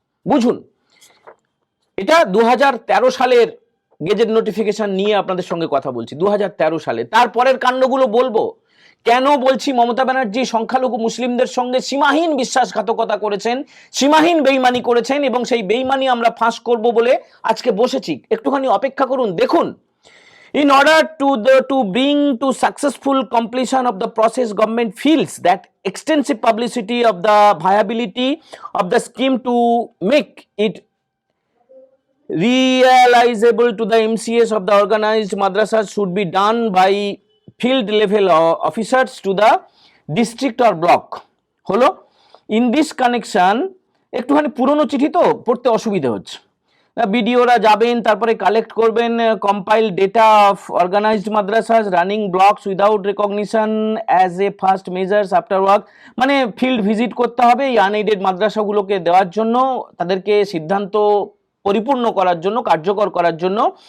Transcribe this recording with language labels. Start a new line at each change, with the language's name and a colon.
Bangla: বুঝুন, এটা 2013 সালের গেজেট নোটিফিকেশন নিয়ে আপনাদের সঙ্গে কথা বলছি, 2013 সালে। তারপরের কাণ্ডগুলো বলবো, কেন বলছি? মমতা ব্যানার্জি সংখ্যালঘু মুসলিমদের সঙ্গে সীমাহীন বিশ্বাসঘাতকতা করেছেন, সীমাহীন বেইমানি করেছেন, এবং সেই বেইমানি আমরা ফাঁস করব বলে আজকে বসেছি। একটুখানি অপেক্ষা করুন, দেখুন।
English: In order to bring to successful completion of the process, government feels that extensive publicity of the viability of the scheme to make it realizable to the MCS of the organized madrasas should be done by field level officers to the district or block.
Bangla: হলো
English: in this connection
Bangla: একটুখানি পুরনো চিঠি তো পড়তে অসুবিধা হচ্ছে। বিডিওরা যাবেন, তারপরে কালেক্ট করবেন
English: compile data of organised madrasas running blocks without recognition as a first measures after work,
Bangla: মানে ফিল্ড ভিজিট করতে হবে এই আনএইডেড মাদ্রাসাগুলোকে দেওয়ার জন্য, তাদেরকে সিদ্ধান্ত পরিপূর্ণ করার জন্য, কার্যকর করার জন্য।